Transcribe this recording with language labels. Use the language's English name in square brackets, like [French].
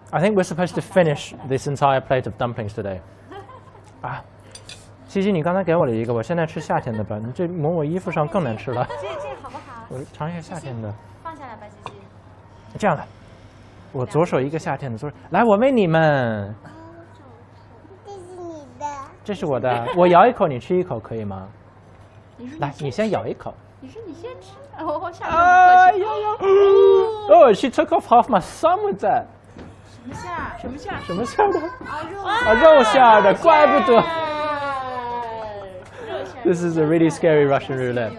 [English] I think we're supposed to finish this entire plate of dumplings today. [Chinese] 啊，西西，你刚才给我了一个，我现在吃夏天的吧。你这抹我衣服上更难吃了。这个好不好？我尝一下夏天的。放下来吧，西西。这样的，我左手一个夏天的，左手来，我喂你们。这是你的。这是我的，我咬一口，你吃一口可以吗？来，你先咬一口。你说你先吃，我下面不客气。 [English] Oh, she took off half my thumb with that. [Chinese] 什么馅儿？什么馅儿的？肉馅儿的，怪不得。 [English] This is a really scary Russian roulette.